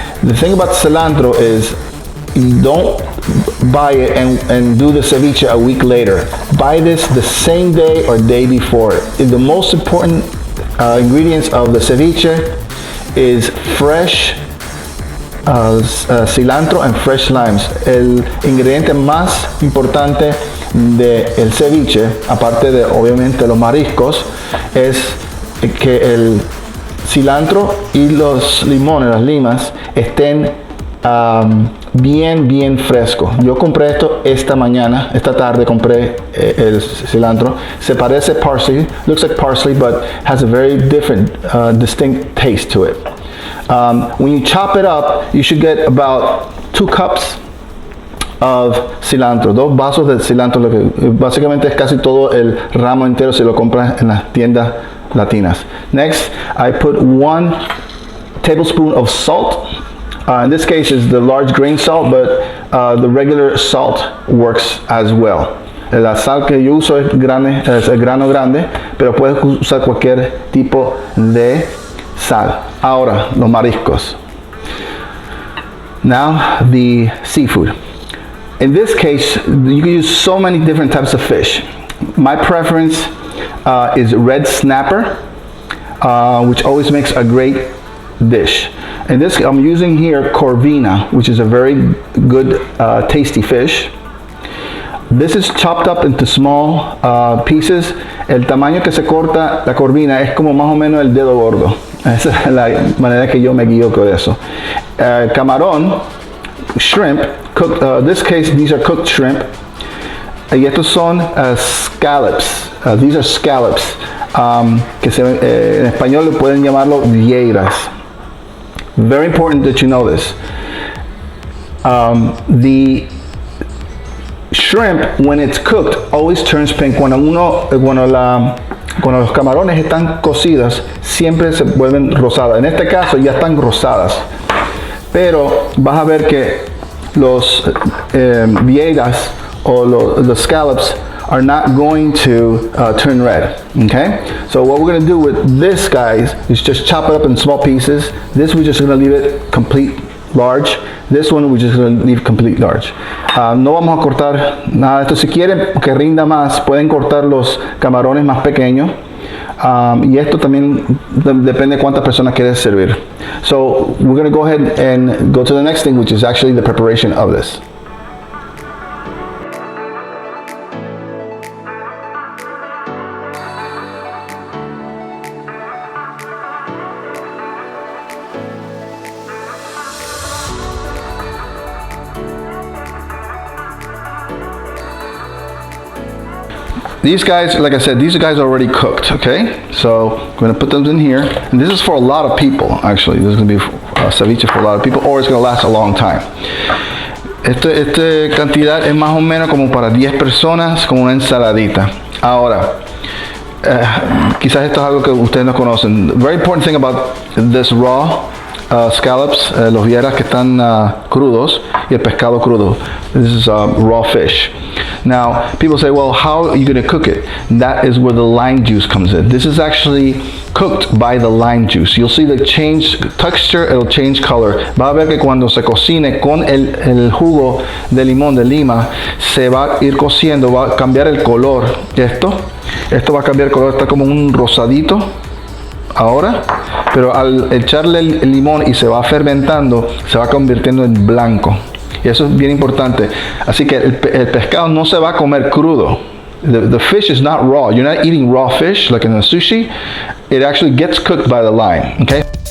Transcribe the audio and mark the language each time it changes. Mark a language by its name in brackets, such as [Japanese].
[English] The thing about cilantro is you don't buy it and do the ceviche a week later. Buy this the same day or day before. The most important ingredients of the ceviche is fresh cilantro and fresh limes. [Spanish] El ingrediente más importante del ceviche, aparte de obviamente los mariscos, es que el cilantro y los limones, las limas, estén bien frescos. Yo compré esto esta tarde compré el cilantro. Se parece parsley, [English] looks like parsley, but has a very different, distinct taste to it. When you chop it up, you should get about 2 cups of cilantro, [Spanish] 2 vasos de cilantro, lo que básicamente es casi todo el ramo entero si lo compras en las tiendas latinas. [English] Next, I put 1 tablespoon of salt. In this case, it's the large grain salt, but the regular salt works as well. [Spanish] La sal que yo uso es el grano grande, pero puedes usar cualquier tipo de sal. Ahora, los mariscos. [English] Now, the seafood. In this case, you can use so many different types of fish. My preference is red snapper, which always makes a great dish. In this, I'm using here corvina, which is a very good, tasty fish. This is chopped up into small pieces. [Spanish] El tamaño que se corta la corvina es como más o menos el dedo gordo. Esa es la manera que yo me guío con eso. [English] Camarón, shrimp, cooked, this case these are cooked shrimp. [Spanish] Y estos son scallops. [English] These are scallops. [Spanish] Que en español le pueden llamarlo vieiras. [English] Very important that you know this. The shrimp, when it's cooked, always turns pink. [Spanish] Cuando los camarones están cocidos, siempre se vuelven rosadas. En este caso ya están rosadas. Pero vas a ver que los vieiras o los scallops [English] are not going to turn red. Okay? So what we're going to do with this, guys, is just chop it up in small pieces. This we're just going to leave it complete large. This one we're just going to leave complete large. [Spanish] No vamos a cortar nada de esto. Si quieren que rinda más, pueden cortar los camarones más pequeños. Y esto también depende de cuántas personas quieres servir. [English] So we're going to go ahead and go to the next thing, which is actually the preparation of this. these guys, like I said, these guys are already cooked, okay? So I'm gonna put them in here. And this is for a lot of people, actually. This is gonna be ceviche for a lot of people, or it's gonna last a long time. [Spanish] Esta cantidad es más o menos como para 10 personas, como una ensaladita. Ahora, quizás esto es algo que ustedes no conocen. [English] The very important thing about this raw scallops, [Spanish] los vieras que están crudos, y el pescado crudo. [English] This is raw fish. Now, people say, well, how are you going to cook it? That is where the lime juice comes in. This is actually cooked by the lime juice. You'll see the change texture, it'll change color. [Spanish] Va a ver que cuando se cocine con el jugo de limón, de lima, se va a ir cociendo, va a cambiar el color. Esto va a cambiar el color, está como un rosadito ahora, pero al echarle el limón y se va fermentando, se va convirtiendo en blanco. Y eso es bien importante. Así que el pescado no se va a comer crudo. [English] The fish is not raw. You're not eating raw fish like in a sushi. It actually gets cooked by the lime, okay?